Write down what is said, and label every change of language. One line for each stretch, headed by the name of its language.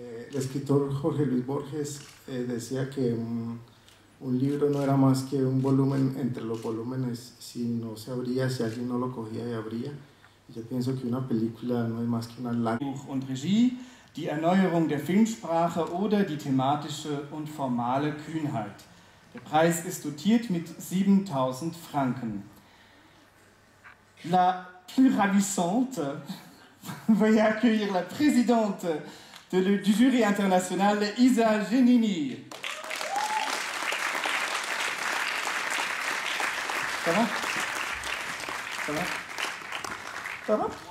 Spanish: El escritor Jorge Luis Borges decía que un libro no era más que un volumen entre los volúmenes si no se abría, si alguien no lo cogía y abría. Yo pienso que una película no es más que una lágrima.
German: Buch und Regie, die Erneuerung der Filmsprache oder die thematische und formale Kühnheit. Der Preis ist dotiert mit 7.000 Franken.
French: La plus ravissante veuillez accueillir la présidente du jury international, Isa Genini. Ça va? Ça va? Ça va?